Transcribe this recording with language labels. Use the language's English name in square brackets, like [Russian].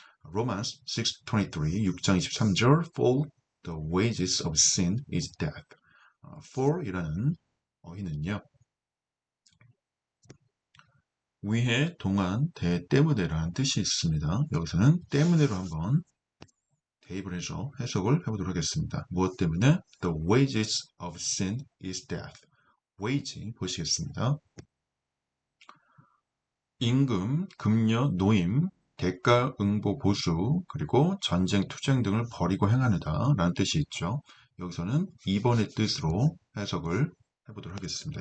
[English] Romans 6:23, [Korean] 6장 23절 [English] For the wages of sin is death. [Korean] for이라는 어휘는요. 위해, 동안, 대, 때문에라는 뜻이 있습니다. 여기서는 때문에로 한번 대입을 해서 해석을 해보도록 하겠습니다. 무엇 때문에? [English] The wages of sin is death. [Korean] wage 보시겠습니다. 임금, 급여, 노임, 대가, 응보, 보수, 그리고 전쟁, 투쟁 등을 벌이고 행하느다 라는 뜻이 있죠. 여기서는 2번의 뜻으로 해석을 해보도록 하겠습니다.